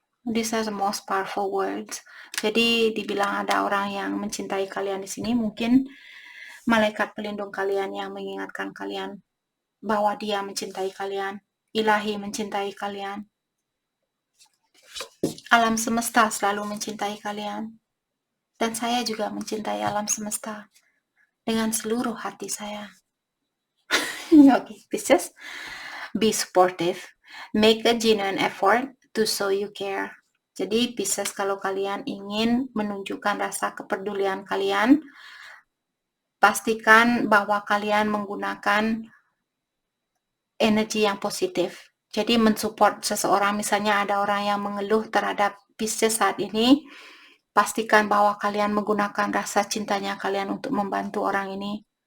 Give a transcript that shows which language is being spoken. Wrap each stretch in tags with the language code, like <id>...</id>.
<en>These are the most powerful words.</en> <id>Jadi dibilang ada orang yang mencintai kalian di sini, mungkin malaikat pelindung kalian yang mengingatkan kalian bahwa dia mencintai kalian. Ilahi mencintai kalian. Alam semesta selalu mencintai kalian. Dan saya juga mencintai alam semesta dengan seluruh hati saya.</id> <en>Okay, Pisces. Be supportive. Make a genuine effort to show you care.</en> <id>Jadi Pisces, kalau kalian ingin menunjukkan rasa kepedulian kalian, pastikan bahwa kalian menggunakan energi yang positif. Jadi mensupport seseorang, misalnya ada orang yang mengeluh terhadap Pisces saat ini, pastikan bahwa kalian menggunakan rasa cintanya kalian untuk membantu orang ini.</id>